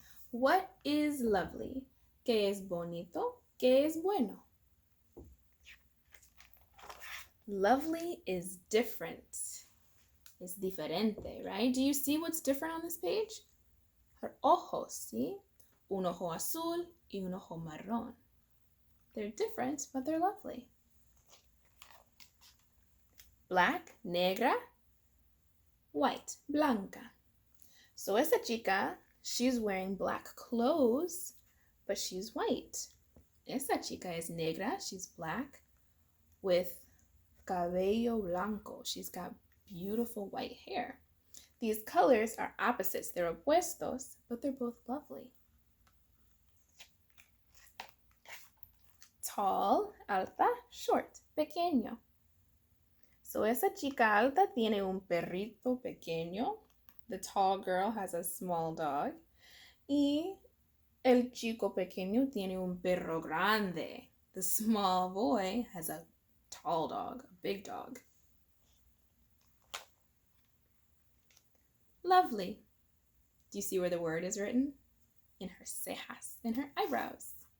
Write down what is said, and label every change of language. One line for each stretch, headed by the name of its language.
English: What is lovely?
Spanish: ¿Qué es bonito? ¿Qué es bueno?
English: Lovely is different.
Spanish: Es diferente,
English: right? Do you see what's different on this page?
Spanish: Her ojos, ¿sí? Un ojo azul y un ojo marrón.
English: They're different, but they're lovely. Black, negra, white, blanca. So
Spanish: esa chica,
English: she's wearing black clothes, but she's white.
Spanish: Esa chica es negra,
English: she's black,
Spanish: with cabello blanco.
English: She's got beautiful white hair. These colors are opposites, they're opuestos, but they're both lovely.
Spanish: Tall, alta, short, pequeño. So esa chica alta tiene un perrito pequeño.
English: The tall girl has a small dog.
Spanish: Y el chico pequeño tiene un perro grande.
English: The small boy has a tall dog, a big dog. Lovely. Do you see where the word is written? In her cejas, in her eyebrows.